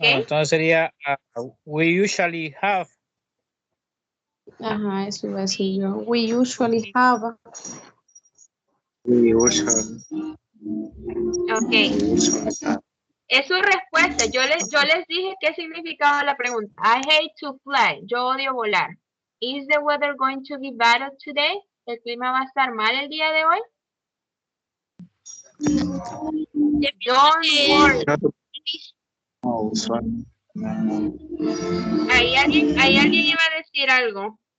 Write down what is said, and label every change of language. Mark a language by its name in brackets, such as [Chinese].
[Spanish] Entonces sería, [English] we usually have. [Spanish] Ajá, eso iba a decir yo. [English] We usually have. We usually. [Spanish] Ok. Es su respuesta. Yo les dije qué significaba la pregunta. [English] I hate to fly. [Spanish] Yo odio volar. [English] Is the weather going to be bad today? [Spanish] ¿El clima va a estar mal el día de hoy? [English] Don't worry. No, usually. [Spanish] Ahí alguien iba a decir algo.